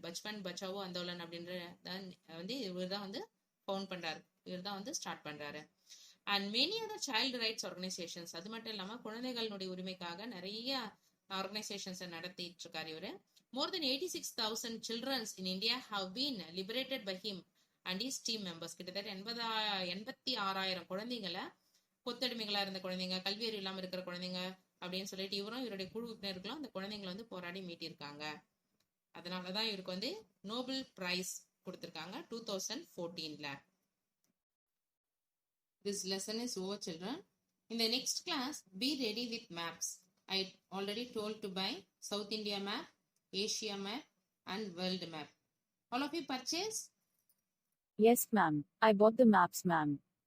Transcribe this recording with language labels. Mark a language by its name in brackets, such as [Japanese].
[Tamil] பச்பன் பச்சாவோ அந்தோலன் அப்படின்ற வந்து இவர் தான் வந்து ஃபவுண்ட் பண்றாரு, இவர் தான் வந்து ஸ்டார்ட் பண்றாரு. [English] And many other child rights organisations. [Tamil] அது மட்டும் இல்லாம குழந்தைகளுடைய உரிமைக்காக நிறைய ஆர்கனைசேஷன்ஸ் நடத்திட்டு இருக்காரு இவரு. [English] More than 86,000 children in India have been liberated by him and his team members. [Tamil] கிட்டத்தட்ட 86,000 குழந்தைங்களை, கொத்தடிமைகளா இருந்த குழந்தைங்க, கல்வி அறிவு இல்லாம இருக்கிற குழந்தைங்க அப்படின்னு சொல்லிட்டு இவரும் இவருடைய குழு உறுப்பினர்களும் அந்த குழந்தைங்களை வந்து போராடி மீட்டிருக்காங்க. அதனாலதான் இவருக்கு வந்து நோபல் பிரைஸ் கொடுத்திருக்காங்க 2014ல. [English] This lesson is over, children. In the next class, be ready with maps. I already told to buy South India map, Asia map and world map. All of you purchase? Yes, ma'am. I bought the maps, ma'am.